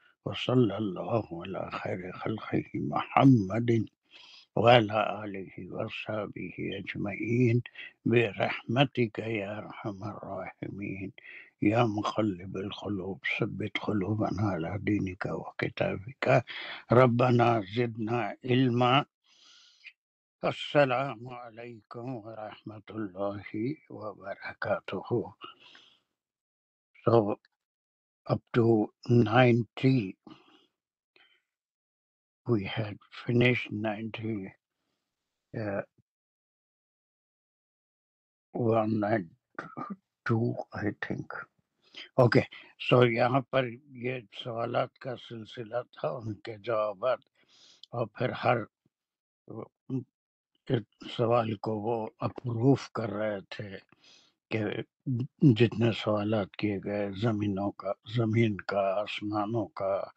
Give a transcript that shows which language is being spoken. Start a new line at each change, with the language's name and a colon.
Arabic: وصلى الله على خير خلقه محمد وعلى آله وصحبه أجمعين برحمتك يا أرحم الراحمين يا مقلب القلوب ثبت قلوبنا على دينك وكتابك. ربنا زدنا علما. السلام عليكم ورحمة الله وبركاته.
English: So up to 90 we had finished 91, 92 I think.
Urdu: Okay so یہاں پر یہ سوالات کا سلسلہ تھا، ان کے جوابات، اور پھر ہر سوال کو وہ اپروف کر رہے تھے کہ جتنے سوالات کیے گئے زمین کا، آسمانوں کا،